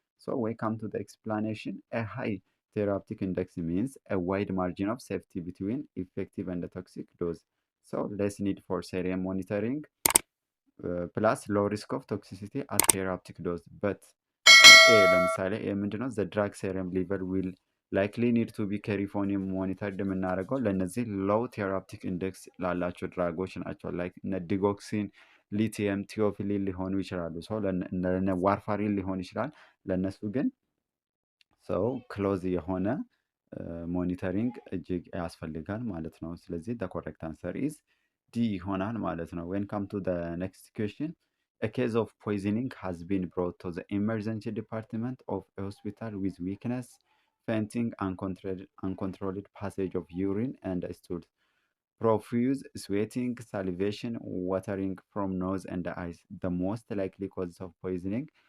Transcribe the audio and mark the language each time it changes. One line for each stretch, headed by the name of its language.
English: So we come to the explanation. A high therapeutic index means a wide margin of safety between effective and toxic dose. So less need for serious monitoring plus low risk of toxicity at therapeutic dose. But
Amharic: ለምሳሌ ምንድነው
English: the drug serum level will likely need to be carefully monitored
Amharic: የምናደርገው ለእነዚህ
English: low therapeutic index
Amharic: ላላቸው ድራጎች ናቸው። ላይክ እነ ዲጎክሲን፣ ሊቲየም፣ ቲዮፊሊን ሊሆኑ ይችላሉ። ለነ ዋርፋሪን ሊሆን ይችላል። ለእነሱ ግን ክሎዝ የሆነ ሞኒተሪንግ እጅግ ያስፈልጋል ማለት ነው። ስለዚህ
English: the correct answer is D
Amharic: ይሆናል ማለት ነው።
English: when come to the next question. A case of poisoning has been brought to the emergency department of a hospital with weakness, fainting, uncontrolled passage of urine and stools, profuse sweating, salivation, watering from nose and eyes. The most likely causes of poisoning.